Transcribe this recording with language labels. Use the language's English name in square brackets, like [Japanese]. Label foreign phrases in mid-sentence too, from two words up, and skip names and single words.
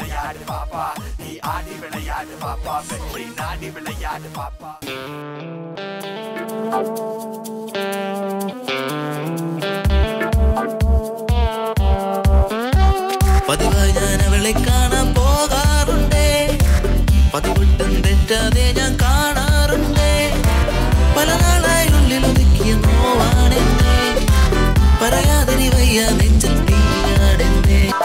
[Tamil] விளையாடு பாப்பா நீ ஆடி விளையாடு பாப்பா வெற்றி நாடி விளையாடு பாப்பா [Malayalam] പതിവായി ഞാൻ അവളെ കാണാൻ പോകാറുണ്ടേ പതിവിട്ടും തെറ്റാതെ ഞാൻ കാണാറുണ്ടേ പല നാളായി ഉള്ളിൽ ഒതുക്കിയ നോവാണെന്നേ പറയാതെ നീ വയ്യ നെഞ്ചിൽ തീയാടെന്നേ